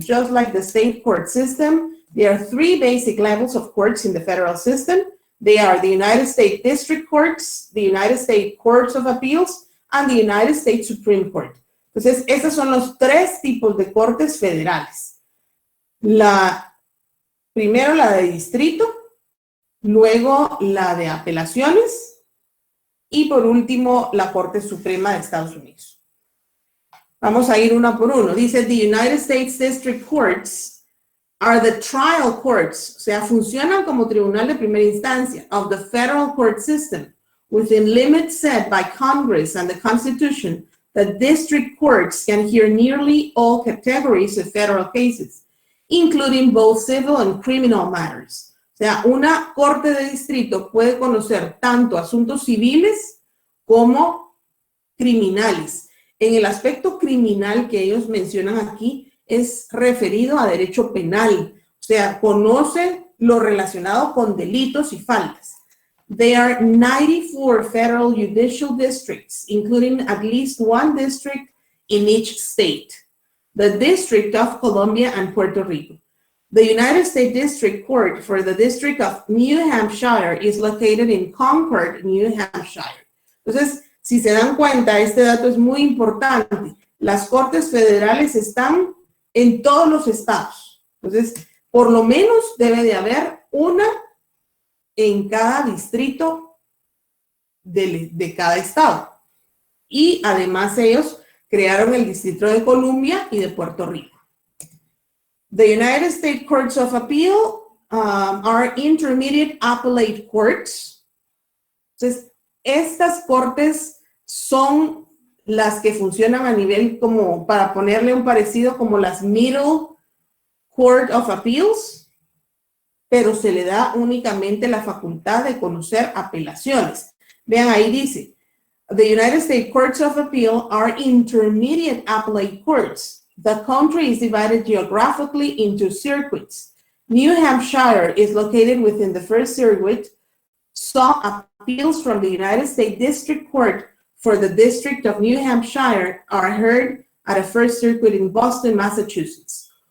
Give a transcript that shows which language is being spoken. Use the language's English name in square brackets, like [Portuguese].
[English] Just like the state court system, there are 3 basic levels of courts in the federal system. They are the United States District Courts, the United States Courts of Appeals, and the United States Supreme Court. [Spanish] Entonces, esos son los 3 tipos de cortes federales. Primero la de distrito, luego la de apelaciones y por último la Corte Suprema de Estados Unidos. Vamos a ir uno por uno. Dice, [English] the United States District Courts are the trial courts, [Spanish] o sea, funcionan como tribunal de primera instancia [English] of the federal court system within limits set by Congress and the Constitution. The district courts can hear nearly all categories of federal cases, including both civil and criminal matters. [Spanish] O sea, una corte de distrito puede conocer tanto asuntos civiles como criminales. En el aspecto criminal que ellos mencionan aquí es referido a derecho penal. O sea, conoce lo relacionado con delitos y faltas. [English] There are 94 federal judicial districts, including at least 1 district in each state. The District of Columbia and Puerto Rico. The United States District Court for the District of New Hampshire is located in Concord, New Hampshire. [Spanish] Entonces, si se dan cuenta, este dato es muy importante. Las cortes federales están en todos los estados. Entonces, por lo menos debe de haber una en cada distrito de cada estado. Y además ellos crearon el Distrito de Columbia y de Puerto Rico. [English] The United States Courts of Appeal are intermediate appellate courts. [Spanish] Entonces, estas cortes son las que funcionan a nivel como, para ponerle un parecido, como las Middle Court of Appeals, pero se le da únicamente la facultad de conocer apelaciones. Vean, ahí dice, [English] the United States Courts of Appeal are intermediate appellate courts. The country is divided geographically into circuits. New Hampshire is located within the first circuit. Some appeals from the United States District Court for the District of New Hampshire are heard at a first circuit in Boston, Massachusetts.